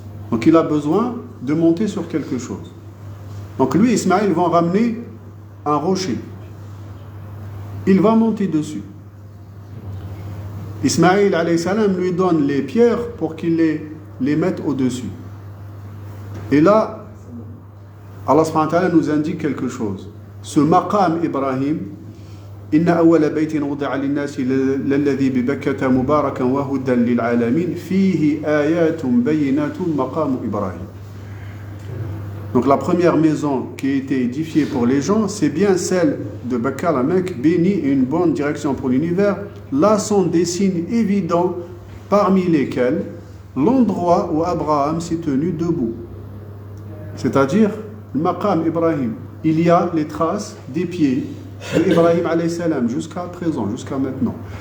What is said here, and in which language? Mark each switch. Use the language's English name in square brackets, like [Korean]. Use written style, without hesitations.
[French] Donc il a besoin de monter sur quelque chose. Donc lui, Ismaïl, va ramener un rocher. Il va monter dessus. Ismaïl alayhi salam lui donne les pierres pour qu'il les mette au-dessus. Et là, Allah subhanahu wa ta'ala nous indique quelque chose. Ce maqam Ibrahim, [Arabic] إن أول بيت وضع للناس للذي ببكة مباركا وهدى للعالمين فيه آيات بينات مقام إبراهيم. [French] Donc la première maison qui a été édifiée pour les gens, c'est bien celle de Bakka, la Mecque, bénie et une bonne direction pour l'univers. Là sont des signes évidents, parmi lesquels l'endroit où Abraham s'est tenu debout. C'est-à-dire le maqam Ibrahim. Il y a les traces des pieds de Ibrahim alayhi salam jusqu'à présent, jusqu'à maintenant.